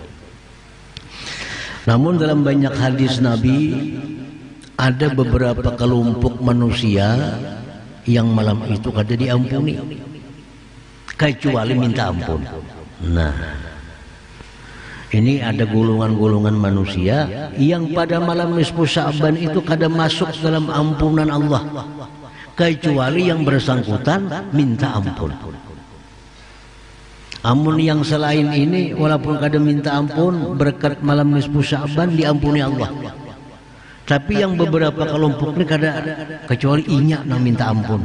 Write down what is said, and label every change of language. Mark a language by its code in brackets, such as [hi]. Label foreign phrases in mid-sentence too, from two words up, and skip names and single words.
[id] Namun dalam banyak hadis Nabi ada beberapa kelompok manusia yang malam itu kada diampuni kecuali minta ampun. Nah, ini ada golongan-golongan manusia yang pada malam nisfu Sya'ban itu kada masuk dalam ampunan Allah kecuali yang bersangkutan minta ampun. [bjn] Amun yang selain ini walaupun kada minta ampun, berkat malam nisfu Sya'ban diampuni Allah. Tapi yang beberapa kelompok ini kada, kecuali inya nak minta ampun.